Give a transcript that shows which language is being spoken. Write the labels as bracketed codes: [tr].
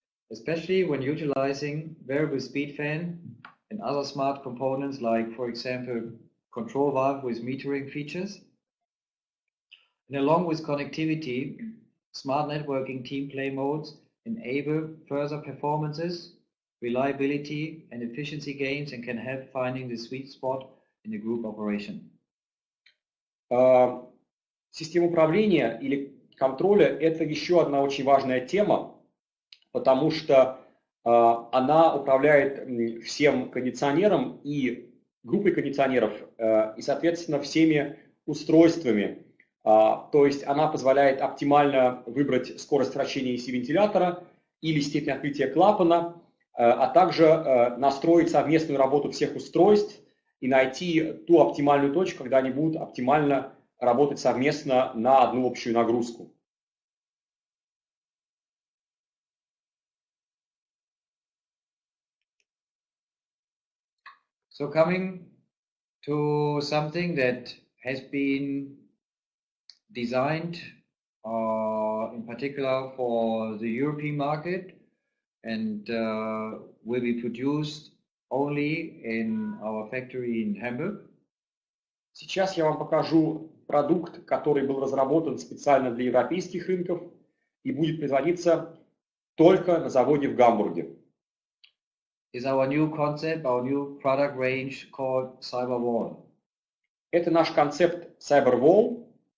[en] especially when utilizing variable speed fan and other smart components like, for example, control valve with metering features. And along with connectivity, smart networking team play modes enable further performances, reliability and efficiency gains and can help finding the sweet spot in a group operation. [ru] Система управления или контроля – это еще одна очень важная тема, потому что она управляет всем кондиционером и группой кондиционеров, и, соответственно, всеми устройствами. То есть она позволяет оптимально выбрать скорость вращения оси вентилятора или степень открытия клапана, а также настроить совместную работу всех устройств и найти ту оптимальную точку, когда они будут оптимально работать совместно на одну общую нагрузку. [en] So coming to something that has been designed in particular for the European market and will be produced only in our factory in Hamburg. [ru] Сейчас я вам покажу продукт, который был разработан специально для европейских рынков и будет производиться только на заводе в Гамбурге. [en] Is our new concept, our new product range called Cyberwall. [ru] Это наш концепт Cyberwall.